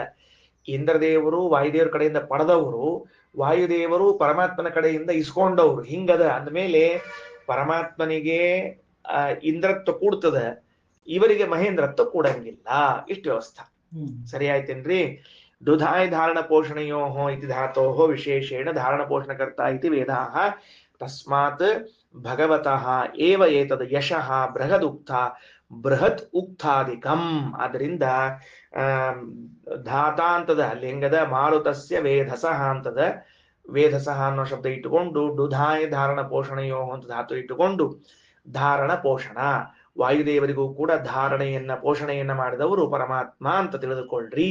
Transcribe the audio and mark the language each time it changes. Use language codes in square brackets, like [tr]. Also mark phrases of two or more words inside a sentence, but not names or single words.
[kn] ಇಂದ್ರದೇವರು ವಾಯುದೇವರ ಕಡೆಯಿಂದ ಪಡೆದವರು, ವಾಯುದೇವರು ಪರಮಾತ್ಮನ ಕಡೆಯಿಂದ ಇಸ್ಕೊಂಡವ್ರು. ಹಿಂಗದ ಅಂದ್ಮೇಲೆ ಪರಮಾತ್ಮನಿಗೆ ಇಂದ್ರತ್ವ ಕೂಡ್ತದ, ಇವರಿಗೆ ಮಹೇಂದ್ರತ್ವ ಕೂಡಂಗಿಲ್ಲ. ಇಷ್ಟು ವ್ಯವಸ್ಥೆ. ಸರಿ ಆಯ್ತೇನ್ರಿ? [sa] ದುಧಾಯ ಧಾರಣ ಪೋಷಣೆಯೋ ಇತಿ ಧಾತೋ ವಿಶೇಷೇಣ ಧಾರಣ ಪೋಷಣಕರ್ತ ಇತಿ ವೇದಾಃ. ತಸ್ಮಾತ್ ಭಗವತಃ ಏವ ಏತದ್ ಯಶಃ ಬೃಹತ್ ಉಕ್ತಾದಿಕಂ. [kn] ಅದರಿಂದ ಧಾತಾಂತದ ಲಿಂಗದ [sa] ಮಾರುತಸ್ಯ ವೇಧಸಃ [kn] ಅಂತದ. ವೇಧಸಃ ಅನ್ನೋ ಶಬ್ದ ಇಟ್ಟುಕೊಂಡು [sa] ಡುಧಾಯ ಧಾರಣ ಪೋಷಣೆಯೋ [kn] ಅಂತ ಧಾತು ಇಟ್ಟುಕೊಂಡು ಧಾರಣ ಪೋಷಣ, ವಾಯುದೇವರಿಗೂ ಕೂಡ ಧಾರಣೆಯನ್ನ ಪೋಷಣೆಯನ್ನ ಮಾಡಿದವರು ಪರಮಾತ್ಮ ಅಂತ ತಿಳಿದುಕೊಳ್ಳ್ರಿ.